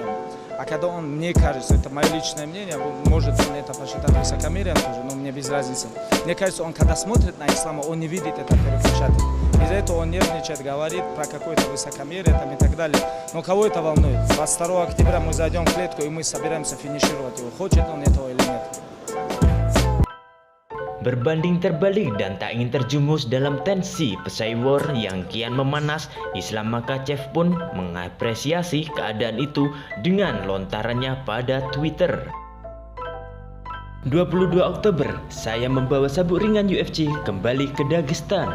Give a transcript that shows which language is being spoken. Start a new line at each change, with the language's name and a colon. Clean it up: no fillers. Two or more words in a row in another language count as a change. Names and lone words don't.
Russian: А когда он, мне кажется, это мое личное мнение, может он это посчитать высокомерием тоже, но мне без разницы. Мне кажется, он когда смотрит на ислама, он не видит это переключатель. Из-за этого он нервничает, говорит про какое-то высокомерие там, и так далее. Но кого это волнует? 22 октября мы зайдем в клетку, и мы собираемся финишировать его. Хочет он этого или нет.
Indonesian: Berbanding terbalik dan tak ingin terjumus dalam tensi pesai war yang kian memanas, Islam Makhachev pun mengapresiasi keadaan itu dengan lontarannya pada Twitter. 22 Oktober, saya membawa sabuk ringan UFC kembali ke Dagestan.